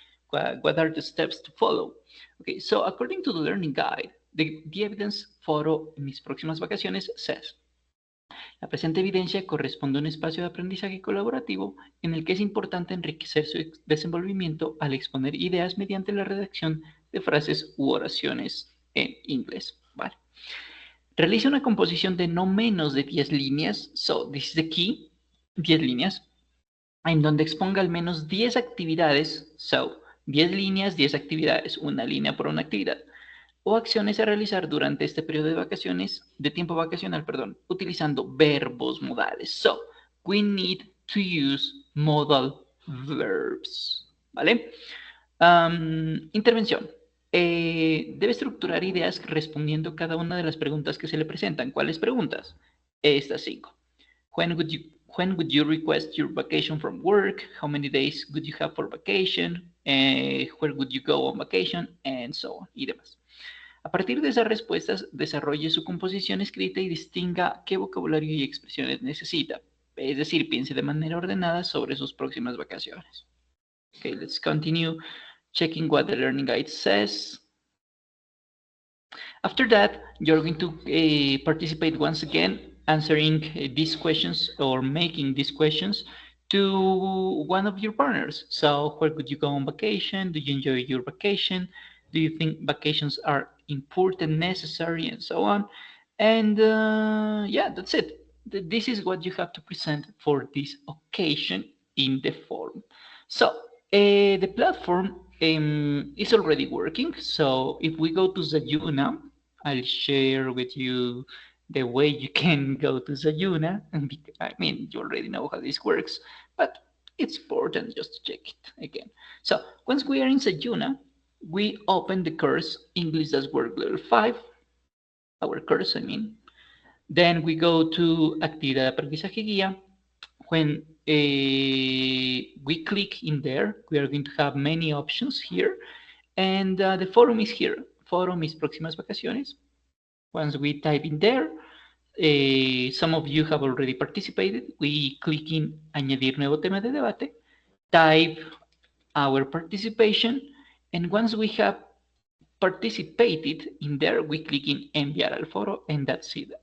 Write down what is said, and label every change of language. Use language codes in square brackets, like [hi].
[en] What are the steps to follow? Okay, so according to the learning guide, the evidence [es] foro en mis próximas vacaciones says la presente evidencia corresponde a un espacio de aprendizaje colaborativo en el que es importante enriquecer su desenvolvimiento al exponer ideas mediante la redacción de frases u oraciones en inglés. Vale. Realiza una composición de no menos de 10 líneas, [en] so this is the key, [es] 10 líneas, en donde exponga al menos 10 actividades, so 10 líneas, 10 actividades, una línea por una actividad, o acciones a realizar durante este periodo de vacaciones, de tiempo vacacional, perdón, utilizando verbos modales. So, we need to use modal verbs, ¿vale? Intervención. Debe estructurar ideas respondiendo cada una de las preguntas que se le presentan. ¿Cuáles preguntas? Estas 5. [en] When would you request your vacation from work? How many days would you have for vacation? Where would you go on vacation? And so on, [es] y demás. A partir de esas respuestas, desarrolle su composición escrita y distinga qué vocabulario y expresiones necesita. Es decir, piense de manera ordenada sobre sus próximas vacaciones. [en] Okay, let's continue checking what the learning guide says. After that, you're going to participate once again, answering these questions or making these questions to one of your partners. So, where could you go on vacation? Do you enjoy your vacation? Do you think vacations are important, necessary, and so on? And yeah, that's it. This is what you have to present for this occasion in the forum. So, the platform is already working. So, if we go to Zayuna, I'll share with you the way you can go to Zayuna. I mean, you already know how this works, but it's important just to check it again. So once we are in Zayuna, we open the course English Does Work Level 5, our course, I mean. Then we go to Actividad de Aprendizaje Guía. When we click in there, we are going to have many options here. And the forum is here. Forum is Próximas Vacaciones. Once we type in there, some of you have already participated. We click in Añadir nuevo tema de debate, type our participation, and once we have participated in there, we click in Enviar al foro, and that's it.